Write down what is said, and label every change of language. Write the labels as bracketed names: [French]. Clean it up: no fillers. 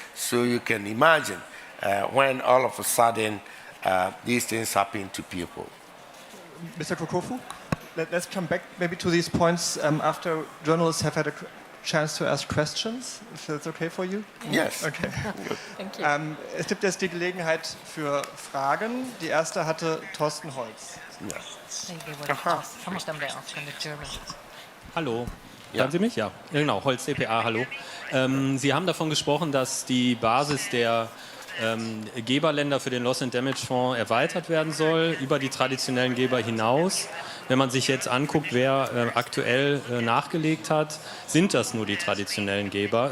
[English] So you can imagine when all of a sudden these things happen to people. Mr. Kokofu, let's come back maybe to these points after journalists have had a chance to ask questions, if that's okay for you? Yes. Okay. Thank you. [German] Es gibt jetzt die Gelegenheit für Fragen. Die erste hatte Thorsten Holz. [English] Yeah. Some of them they ask in the German. [German] Hallo, Ja. hören Sie mich? Ja, genau, Holz CPA, hallo. Sie haben davon gesprochen, dass die Basis der Geberländer für den Loss and Damage Fonds erweitert werden soll, über die traditionellen Geber hinaus. Wenn man sich jetzt anguckt, wer aktuell nachgelegt hat, sind das nur die traditionellen Geber.